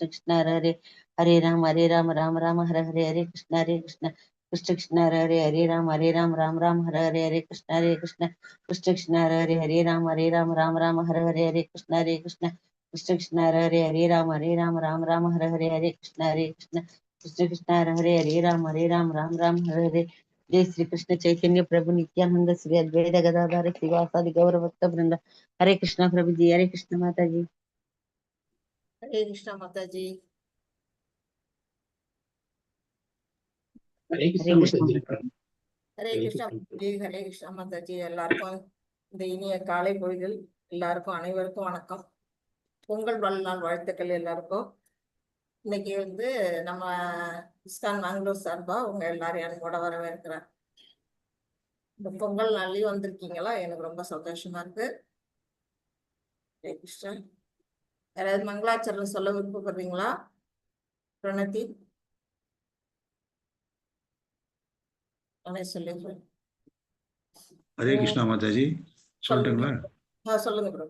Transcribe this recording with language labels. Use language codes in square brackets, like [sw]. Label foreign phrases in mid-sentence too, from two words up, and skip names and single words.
[sa] कृष्ण हरे हरे हरे राम राम हरे हरे हरे कृष्ण हरे कृष्ण कृष्ण कृष्ण हरे हरे हरे राम राम हरे हरे हरे कृष्ण हरे कृष्ण कृष्ण कृष्ण हरे हरे हरे राम राम हरे हरे हरे कृष्ण हरे कृष्ण कृष्ण कृष्ण हरे हरे हरे राम राम हरे हरे हरे कृष्ण हरे कृष्ण कृष्ण कृष्ण हरे हरे हरे राम राम हरे हरे जय श्री कृष्ण चैतन्य प्रभु नित्यानंद श्री अद्वैत गदाधर श्रीवासादि गौर भक्त वृंद [hi] हरे कृष्णा प्रभु जी हरे कृष्ण माता जी हरे कृष्णा माता जी हरे कृष्णा हरे कृष्णा जी हरे कृष्णा माता जी [ta] எல்லாருக்கும் இந்த இனிய காலை பொழுதில் எல்லாருக்கும் அனைவருக்கும் வணக்கம் பொங்கல் வாழ்நாள் வாழ்த்துக்கள் எல்லாருக்கும் இன்னைக்கு நம்ம இஸ்கான் மேங்களூர் சார்பா உங்க எல்லாரையும் அன்போட வரவேற்கிறேன் இந்த பொங்கல் நாள்லயும் வந்திருக்கீங்களா எனக்கு ரொம்ப சந்தோஷமா இருக்கு [hi] हरे कृष्णा [ta] யாராவது மங்களாச்சரணம் சொல்ல விருப்பப்படுறீங்களா பிரணதி சொல்லுங்க [hi] हरे कृष्णा माता जी சொல்லட்டுங்களா [ta] சொல்லுங்க பிரபு